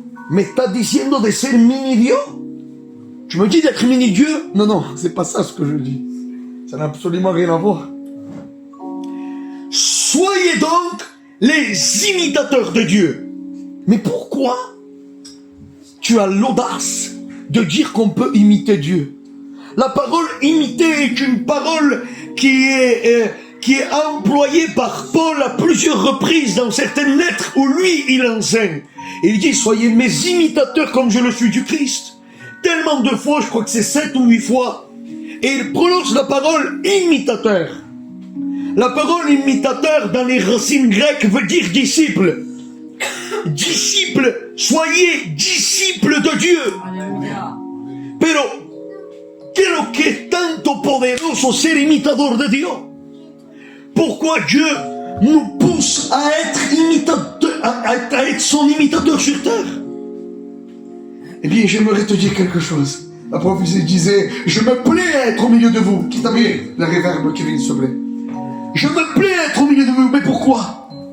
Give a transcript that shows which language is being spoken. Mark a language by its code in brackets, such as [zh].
[es] ¿Me estás diciendo de ser mini-Dieu? [fr] Tu me dis d'être mini-Dieu? Non, non, c'est pas ça ce que je dis. Ça n'a absolument rien à voir. Soyez donc les imitateurs de Dieu. Mais pourquoi tu as l'audace de dire qu'on peut imiter Dieu? La parole imiter est une parole qui est employée par Paul à plusieurs reprises dans certaines lettres où lui, il enseigne. Et il dit, soyez mes imitateurs comme je le suis du Christ. Tellement de fois, je crois que c'est 7 ou 8 fois. Et il prononce la parole imitateur. La parole imitateur dans les racines grecques veut dire disciple. Disciple, soyez disciples de Dieu. [es] Pero, ¿qué es lo que es tanto poderoso ser imitador de Dios? [fr] Pourquoi Dieu nous pousse à être imitateur, à être son imitateur sur terre? Eh bien, j'aimerais te dire quelque chose. La prophétie disait, je me plais à être au milieu de vous. Qui t'a mis la réverbe qui vient de se plaît? Je me plais à être au milieu de vous, mais pourquoi?